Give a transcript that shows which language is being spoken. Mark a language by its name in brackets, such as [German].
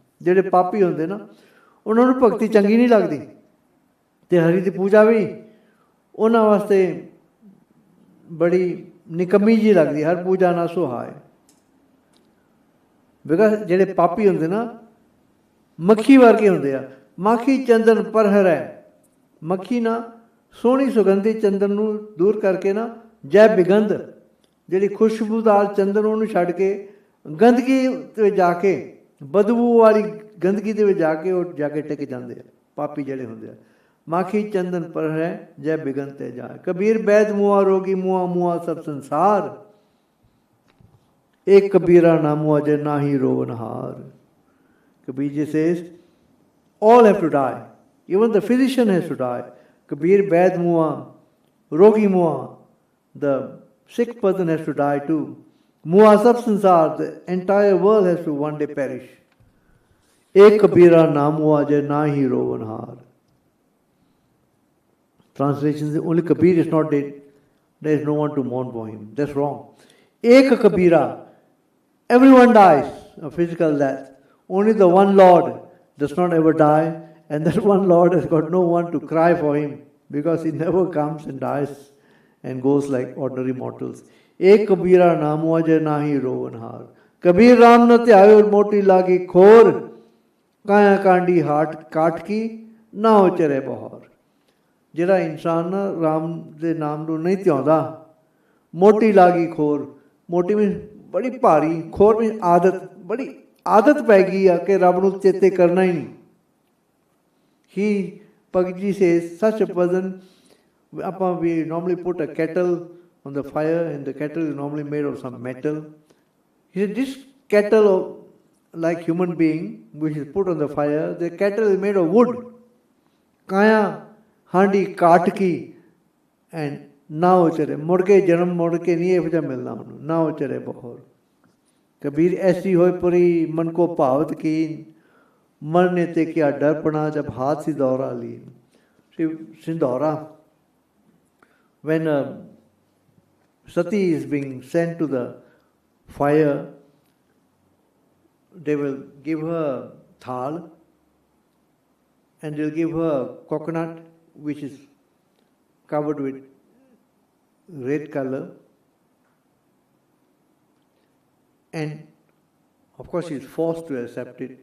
[Punjabi] जेड़े पापी होंदे ना उन्होंने भगती चंगी नहीं लगती, ते हरि की पूजा भी उन्होंने वास्ते बड़ी निकम्मी जी लगती, हर पूजा ना सुहाए। बिकॉज जेड़े पापी होंदे ना ਮੱਖੀ ਵਰਗੇ ਹੁੰਦੇ ਆ। ਮਾਖੀ ਚੰਦਨ ਪਰਹਰ ਹੈ, ਮੱਖੀ ਨਾ ਸੋਹਣੀ ਸੁਗੰਧੀ ਚੰਦਨ ਨੂੰ ਦੂਰ ਕਰਕੇ ਨਾ ਜੈ ਬਿਗੰਧ, ਜਿਹੜੀ ਖੁਸ਼ਬੂਦਾਰ ਚੰਦਨ ਉਹਨੂੰ ਛੱਡ ਕੇ ਗੰਦਗੀ ਤੇ ਜਾ ਕੇ, ਬਦਬੂ ਵਾਲੀ ਗੰਦਗੀ ਦੇ ਵਿੱਚ ਜਾ ਕੇ ਉਹ ਜਾ ਕੇ ਟਿਕ ਜਾਂਦੇ ਆ ਪਾਪੀ ਜਿਹੜੇ ਹੁੰਦੇ ਆ। ਮਾਖੀ ਚੰਦਨ ਪਰ ਹੈ ਜੈ ਬਿਗਨ ਤੇ ਜਾਏ। ਕਬੀਰ ਬੈਦ ਮੁਆ ਰੋਗੀ ਮੁਆ ਮੁਆ ਸਭ ਸੰਸਾਰ, एक कबीरा नामो अजय नाही रोवनहार। [English] Kabir Ji says, all have to die. Even the physician has to die. [Punjabi] Kabir Vaid Mua, Rogi Mua, [English] the sick person has to die too. [Punjabi] Mua sab sansar, [English] the entire world has to one day perish. [Punjabi] Ek Kabira Namu Ajay Nahi Rowanhar. [English] Translation is only Kabir is not dead. There is no one to mourn for him. That's wrong. [Punjabi] Ek Kabira. [English] Everyone dies a physical death. Only the one Lord does not ever die, and that one Lord has got no one to cry for him, because he never comes and dies and goes like ordinary mortals. [Punjabi] Ek Kabira namu ajay nahi rowanhar. Kabir Ram na ਧਿਆਇਓ ਮੋਟੀ ਲਾਗੀ ਖੋਰ, ਕਾਇਆ ਕਾਂਡੀ hot ਕਾਟ ਕੀ ਨਾ ਉਚਰੇ ਬਹੌਰ। ਜਿਹੜਾ ਇਨਸਾਨ ਨਾ ਰਾਮ ਦੇ ਨਾਮ ਨੂੰ ਨਹੀਂ ਧਿਆਉਂਦਾ, ਮੋਟੀ ਲਾਗੀ ਖੋਰ, ਮੋਟੀ ਵੀ ਬੜੀ ਭਾਰੀ, ਖੋਰ ਵੀ ਆਦਤ, ਬੜੀ ਆਦਤ ਪੈ ਗਈ ਆ ਕਿ ਰੱਬ ਨੂੰ ਚੇਤੇ ਕਰਨਾ ਹੀ ਨਹੀਂ। [English] He, Bhagat Ji says, such a person, we normally put a kettle on the fire, and the kettle is normally made of some metal. He said, this kettle, like human being, which is put on the fire, the kettle is made of wood. [Punjabi] Kaya, handi, katki, and ਨਾ ਉਚਰੇ, ਮੁੜ ਕੇ ਜਨਮ ਮੁੜ ਕੇ ਨਹੀਂ ਇਹੋ ਜਿਹਾ ਮਿਲਣਾ ਉਹਨੂੰ, ਨਾ ਉਚਰੇ ਬਹੌਰ। ਕਬੀਰ ਐਸੀ ਹੋਏ ਪਰੀ ਮਨ ਕੋ ਭਾਵਤ ਕੀਨ, ਮਰਨੇ ਤੇ ਕਿਆ ਡਰਪਣਾ ਜਬ ਹਾਥ ਸਿੰਧੌਰਾ ਲੀਨ। [English] ਸਿੰਧੌਰਾ, when Sati is being sent to the fire, they will give her thal and they'll give her coconut which is covered with red color, and of course she is forced to accept it.